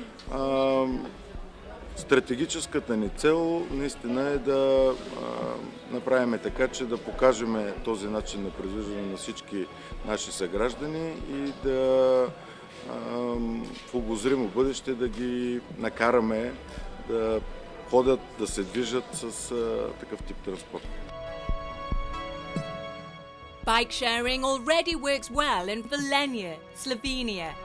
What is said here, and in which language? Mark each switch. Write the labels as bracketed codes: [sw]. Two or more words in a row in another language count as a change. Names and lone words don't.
[bg] Стратегическата ни цел наистина е да направим така, че да покажем този начин на придвижване на всички наши съграждани и да в обозримо бъдеще да ги накараме да ходят, да се движат с такъв тип транспорт. [en] Bike sharing already works well in Velenje, Slovenia.